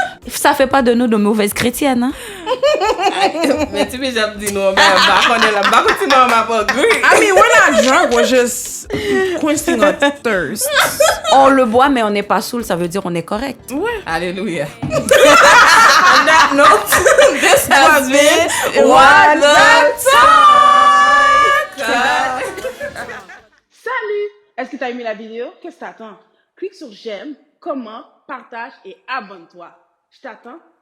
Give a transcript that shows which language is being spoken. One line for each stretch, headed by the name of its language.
French: Ça fait pas de nous de mauvaises chrétiennes, hein? Mais tu peux jamais dire non, mais bah continuer à m'apprendre.
English: I mean, we're not drunk, we're just quenching our thirst.
French: On le boit, mais on n'est pas saoul, ça veut dire on est correct. Ouais. Alléluia.
English: On that note, this has been What the Talk.
French: Salut! Est-ce que tu as aimé la vidéo? Qu'est-ce que t'attends? Clique sur j'aime, commente, partage et abonne-toi. Je t'attends.